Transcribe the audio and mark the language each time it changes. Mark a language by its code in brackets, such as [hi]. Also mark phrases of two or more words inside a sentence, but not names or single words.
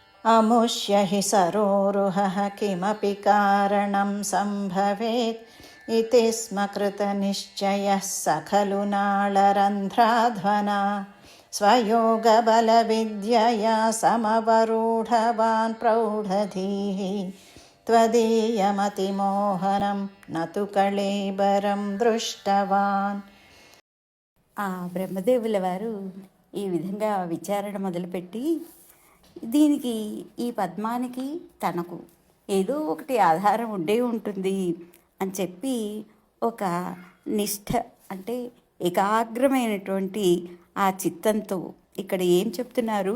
[sa] अमुष्य हि सरोरुहः किमपि कारणं सम्भवेत् इति स्म कृतनिश्चयः स खलु नाळरन्ध्राध्वना स्वयोगबलविद्यया समवरूढवान् प्रौढधीः त्वदीयमतिमोहनं न तु कळेबरं दृष्टवान्. [te] ఆ బ్రహ్మదేవుల వారు ఈ విధంగా విచారణ మొదలుపెట్టి, దీనికి ఈ పద్మానికి తనకు ఏదో ఒకటి ఆధారం ఉండే ఉంటుంది అని చెప్పి ఒక నిష్ఠ అంటే ఏకాగ్రమైనటువంటి ఆ చిత్తంతో ఇక్కడ ఏం చెప్తున్నారు?